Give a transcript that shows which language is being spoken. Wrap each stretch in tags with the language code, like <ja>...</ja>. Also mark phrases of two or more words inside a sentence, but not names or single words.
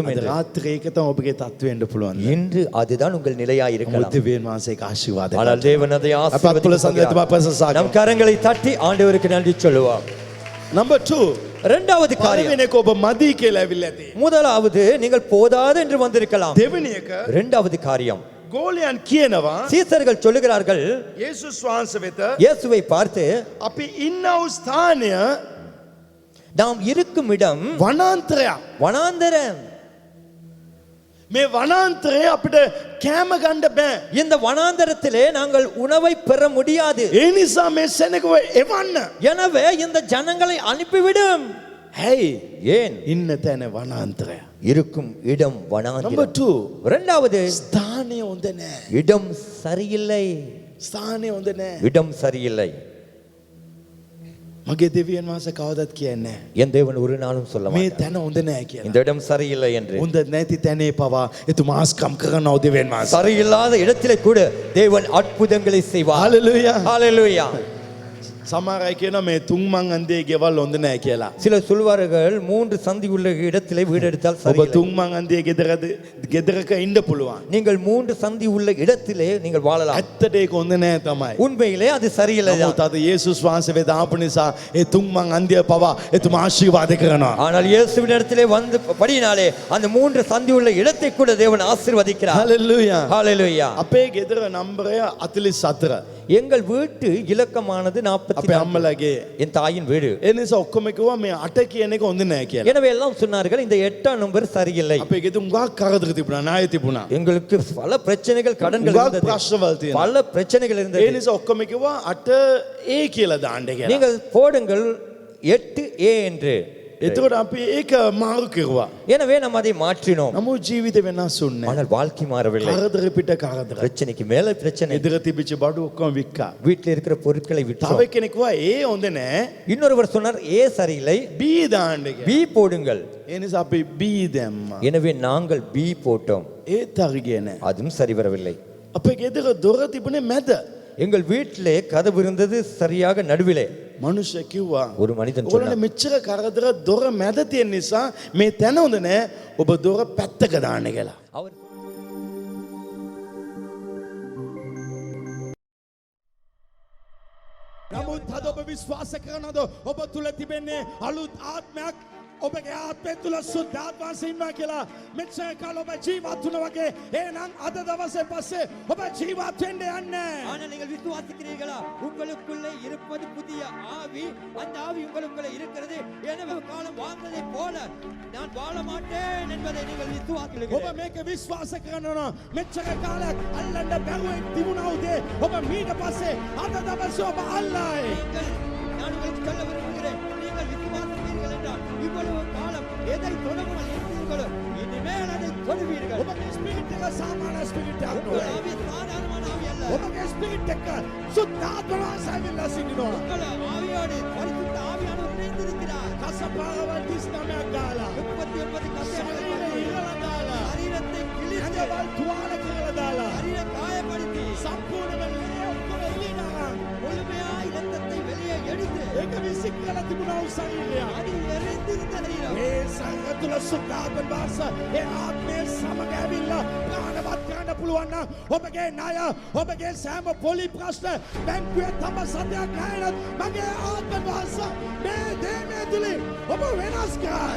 <si>අද</si> <ta>என்று.</ta> <si>රාත්‍රියේ ඒක තමයි ඔබගේ තත්ත්වය වෙන්න පුළුවන්.</si> <ta>இன்று அதுதான் உங்கள் நிலையாய் இருக்கலாம்.</ta> <si>දෙවියන් වහන්සේ ඒක ආශිර්වාද කරයි.</si> <ta>ஆனால் தேவன் அதை</ta> <si>අපත් පුල සංගීතම</si> <ta>ஆசீர்வதிப்பார்.</ta> <si>ප්‍රශංසා</si> <ta>நம்</ta> <si>කරමු.</si> <ta>கரங்களை தட்டி ஆண்டவருக்கு நன்றி சொல்லுவோம். Number 2. இரண்டாவது காரியம்,</ta> <si>පළවෙනි එක ඔබ මදි කියලා ඇවිල්ලා ඇති.</si> <ta>முதலாவது நீங்கள் போதாது என்று வந்திருக்கலாம்.</ta> <si>දෙවෙනි එක</si> <ta>இரண்டாவது காரியம்,</ta> <si>ගෝලයන් කියනවා</si> <ta>சீசர்கள் சொல்லுகிறார்கள்</ta> <si>යේසුස් වහන්සේ වෙත</si> <ta>இயேசுவை பார்த்து,</ta> <si>අපි ඉන්නව ස්ථානය</si> <ta>நாம் இருக்கும் இடம்</ta> <si>වනාන්තරයක්.</si> <ta>வனாந்தரம்.</ta> <si>මේ වනාන්තරේ අපිට කෑම ගන්න බෑ.</si> <ta>இந்த வனாந்தரத்திலே நாங்கள் உணவை பெற முடியாது.</ta> <si>ඒ නිසා මේ සෙනගව එවන්න.</si> <ta>எனவே இந்த ஜனங்களை அனுப்பிவிடும்.</ta> <si>හැයි</si> <ta>ஏன்?</ta> <si>ඉන්න තැන වනාන්තරය.</si> <ta>இருக்கும் இடம் Number வனாந்தரம். 2. இரண்டாவது,</ta> <si>ස්ථානය හොඳ නෑ.</si> <ta>இடம் சரியில்லை.</ta> <si>ස්ථානය හොඳ නෑ.</si> <ta>இடம் சரியில்லை.</ta> <si>මගේ දෙවියන් වහන්සේ කවදත් කියන්නේ</si> <ta>என் தேவன் ஒரு நாளும் சொல்ல</ta> <si>මේ</si> <ta>மாட்டார்</ta> <si>තැන හොඳ නෑ කියලා.</si> <ta>இந்த இடம் சரியில்லை என்று.</ta> <si>හොඳ නැති තැනේ පවා එතුමා ආස්කම් කරනවා දෙවියන් වහන්සේ.</si> <ta>சரியில்லாத இடத்திலே கூட தேவன் அற்புதங்களை செய்வார்.</ta> <si>හalleluya.</si> <ta>ஹalleluya.</ta> <si>සමහර අය කියනවා මේ තුන්මං අන්දේ ගෙවල් හොඳ නෑ කියලා.</si> <ta>சிலர் சொல்வார்கள் 3 சந்தி உள்ள இடத்திலே வீடு எடுத்தால்</ta> <si>ඔබ</si> <ta>சரியில்லை.</ta> <si>තුන්මං අන්දේ ගෙදරක ඉන්න පුළුවන්.</si> <ta>நீங்கள் 3 சந்தி உள்ள இடத்திலே நீங்கள் வாழலாம்.</ta> <si>ඇත්තට ඒක හොඳ නෑ තමයි.</si> <ta>உண்மையிலே அது சரியில்லை தான்.</ta> <si>නමුත් අද යේසුස් වහන්සේ වෙත ආපු නිසා ඒ තුන්මං අන්දිය පවා එතුමා ආශිර්වාද කරනවා.</si> <ta>ஆனால் இயேசுவின் இடத்திலே வந்து படியினாலே அந்த 3 சந்தி உள்ள இடத்தை கூட தேவன் ஆசீர்வதிக்கிறார்.</ta> <si>හalleluya.</si> <ta>ஹalleluya.</ta> <si>අපේ ගෙදර නම්බරය 44.</si> <ta>எங்கள் வீட்டு இலக்கமானது</ta> <si>අපේ</si> <ta>44.</ta> <si>අම්මලාගේ.</si> <ta>என் தாயின் வீடு.</ta> <si>ඒ නිසා ඔක්කොම කිව්වා මේ 8 කියන එක හොඳ නෑ කියලා.</si> <ta>எனவே எல்லாம் சொன்னார்கள் இந்த 8ஆம் நம்பர் சரியில்லை.</ta> <si>අපේ ගෙදර උගා කරදර තිබුණා ණය තිබුණා.</si> <ta>எங்களுக்கு பல பிரச்சனைகள் கடன்கள்</ta> <si>උගා</si> <ta>இருந்தது.</ta> <si>ප්‍රශ්නවල් තියෙනවා.</si> <ta>பல பிரச்சனைகள்</ta> <si>ඒ</si> <ta>இருந்தது.</ta> <si>නිසා ඔක්කොම කිව්වා 8A කියලා දාන්න කියලා.</si> <ta>நீங்கள் போடுங்கள் 8A என்று.</ta> <si>එතකොට අපි ඒක මාරු කෙරුවා.</si> <ta>எனவே நாம் அதை மாற்றினோம்.</ta> <si>නමුත් ජීවිතේ වෙනස් වුණේ නෑ.</si> <ta>ஆனால் வாழ்க்கை மாறவில்லை.</ta> <si>කරදර පිට කරදර.</si> <ta>பிரச்சனைக்கு மேல பிரச்சனை.</ta> <si>එදර තිබිච්ච බඩු ඔක්කොම වික්කා.</si> <ta>வீட்டில் இருக்கிற பொருட்களை</ta> <si>තව</si> <ta>விற்றோம்.</ta> <si>කෙනෙක් කිව්වා ඒ හොඳ නෑ.</si> <ta>இன்னொருவர் சொன்னார் ஏ சரியில்லை,</ta> <si>B දාන්න කියලා.</si> <ta>பி போடுங்கள்.</ta> <si>ඒ නිසා අපි B දැම්මා.</si> <ta>எனவே நாங்கள் பி போட்டோம்.</ta> <si>ඒත් හරි ගියේ නෑ.</si> <ta>அதுவும் சரி வரவில்லை.</ta> <si>අපේ ගෙදර දොර තිබුණේ මැද.</si> <ta>எங்கள் வீட்டிலே கதவு இருந்தது சரியாக நடுவிலே.</ta> <si>මනුෂ්‍ය කිව්වා</si> <ta>ஒரு மனிதன்</ta> <si>ඔයාලට</si> <ta>சொன்னார்,</ta> <si>මෙච්චර කරදර දොර මැද තියෙන නිසා මේ තැන හොඳ නෑ. ඔබ දොර පැත්තක දාන්න කියලා.</si> <ta>அவர்</ta> <si>නමුත් අද ඔබ විශ්වාස කරනවද ඔබ තුල තිබෙන්නේ අලුත් ආත්මයක්? ඔබගේ ආත්මය තුල සුද්ධාත්මය ඉන්නවා කියලා. මෙච්චර කාල ඔබ ජීවත් වුණා වගේ එහෙනම් අද දවසේ පස්සේ ඔබ ජීවත් වෙන්න යන්නේ.</si> <ta>ஆனால் நீங்கள் விசுவாசிக்கிறீர்களா? உங்களுக்குள்ளே இருப்பது புதிய ஆவி. அந்த ஆவி உங்களுக்குள்ளே இருக்கிறது. எனவே காலம் வாழ்ந்ததை போல நான் வாழ மாட்டேன் என்பதை நீங்கள்</ta> <si>ඔබ</si> <ta>விசுவாசிக்கிறீர்கள்.</ta> <si>මේක විශ්වාස කරනවා මෙච්චර කාලයක් අල්ලන්න බැරුවෙන් තිබුණා උදේ ඔබ මීට පස්සේ අද දවසේ ඔබ අල්ලයි.</si> <ta>நீங்கள் நான் உங்களுக்கு சொல்ல விரும்புகிறேன், நீங்கள் விசுவாசிக்கிறீர்கள் என்றால் இவ்வளவு காலம் எதை தொடர்பால் இருந்தீர்களோ இனிமேல் அதை தொடுவீர்கள்.</ta> <si>ඔබගේ ස්පිරිට් එක සාමාන්‍ය ස්පිරිට් එකක්</si> <ta>உங்கள்</ta> <si>නෙවෙයි.</si> <ta>ஆவி சாதாரணமான ஆவி அல்ல.</ta> <si>ඔබගේ ස්පිරිට් එක සුද්ධාත්මය සැවිලා සිටිනවා.</si> <ta>உங்கள் ஆவியோடு பரிசுத்த ஆவியானவர் இணைந்திருக்கிறார்.</ta> <si>කසපාරවල් 39ක් ගාලා</si> <ta>39 கசைகளை</ta> <si>ශරීරය ඉරලා දාලා</si> <ta>சரீரத்தை கிழித்து</ta> <si>ඇඟවල් තුවාල කරලා දාලා</si> <ta>சரீரை காயப்படுத்தி</ta> <si>සම්පූර්ණයෙන්ම ලේ ඔක්කොම එළියනවා.</si> <ta>முழுமையாய் இரத்தத்தை வெளியே எடுத்து</ta> <si>ඒක විසික් කරලා තිබුණා වූ ශරීරය.</si> <ta>அது எரிந்திருந்த சரீரம்.</ta> <si>මේ සංඝ තුල සුද්ධාත්ම වාස ඒ ආත්මය සමග ඇවිල්ලා ප්‍රාණවත් කරන්න පුළුවන් නම් ඔබගේ ණය ඔබගේ සෑම පොලි ප්‍රශ්න බැංකුවේ තම සතයක් නැහැනොත් මගේ ආත්ම වාස මේ දේමේ තුලින් ඔබ වෙනස් කරයි.</si>